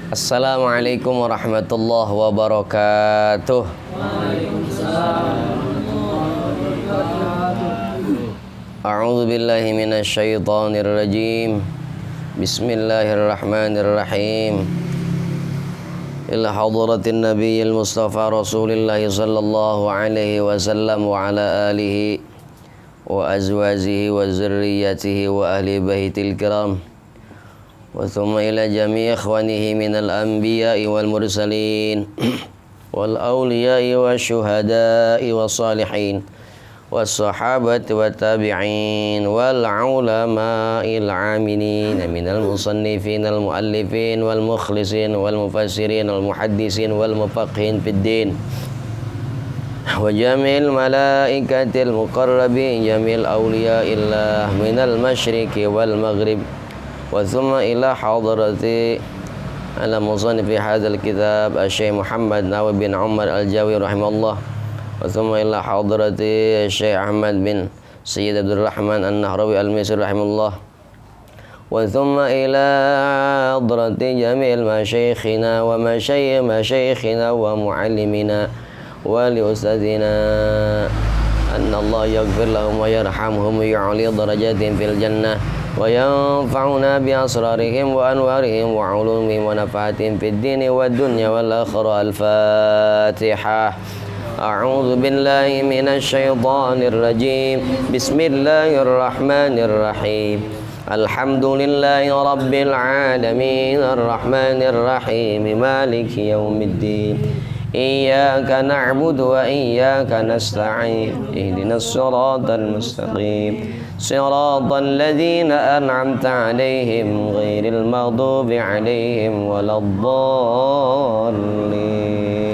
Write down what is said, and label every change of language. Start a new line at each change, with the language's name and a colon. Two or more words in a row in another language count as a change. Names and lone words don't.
Arabic: السلام عليكم ورحمة الله وبركاته. أعوذ بالله من الشيطان الرجيم. Bismillahirrahmanirrahim. إلى حضرة النبي المصطفى رسول الله صلى الله عليه وسلم وعلى آله وأزواجه وذريته وأهل البيت الكرام. وثم إلى جميع إخوانه من الأنبياء والمرسلين والأولياء والشهداء والصالحين والصحابة والتابعين والعلماء العاملين من المصنفين المؤلفين والمخلصين والمفسرين والمحدثين والمتفقهين في الدين وجميع الملائكة المقربين جميع أولياء الله من المشرق والمغرب. وثم إلى حضرة على مصنف هذا الكتاب الشيخ محمد نووي بن عمر الجاوي رحمه الله. وثم إلى حضرة الشيخ أحمد بن سيد عبد الرحمن النهراوي المصري رحمه الله. وثم إلى حضرة جميع مشايخنا ومشايخنا ومعلمينا ولأستاذنا أن الله يغفر لهم ويرحمهم ويعلي درجات في الجنة وينفعنا بأسرارهم وأنوارهم وعلومهم ونفحاتهم في الدين والدنيا والآخرة. Al-Fatihah. أعوذ بالله من الشيطان الرجيم. بسم الله الرحمن الرحيم الحمد لله رب العالمين الرحمن الرحيم مالك يوم الدين. إياك نعبد وإياك نستعين اهدنا الصراط المستقيم صراط الذين أنعمت عليهم غير المغضوب عليهم ولا الضالين.